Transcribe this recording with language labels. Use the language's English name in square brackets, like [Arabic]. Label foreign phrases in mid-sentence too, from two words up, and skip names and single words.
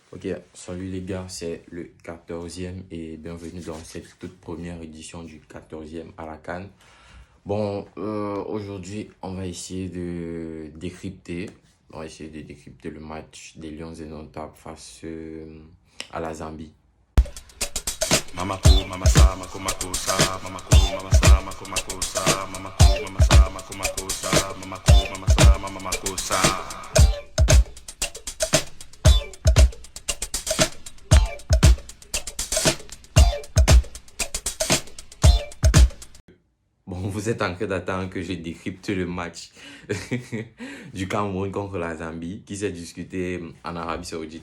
[French] Ok, salut les gars, c'est le 14e et bienvenue dans cette toute première édition du 14e à la CAN. Aujourd'hui, on va essayer de décrypter le match des Lions indomptables face à la Zambie. [Duala] Mamako, mamasa, mako makosa, mamako, mamasa, mako makosa, mamako, mamasa, mako makosa, mamako, mamasa, mama makosa. [French] Bon, vous êtes en train d'attendre que je décrypte le match du Cameroun contre la Zambie qui s'est discuté en Arabie Saoudite.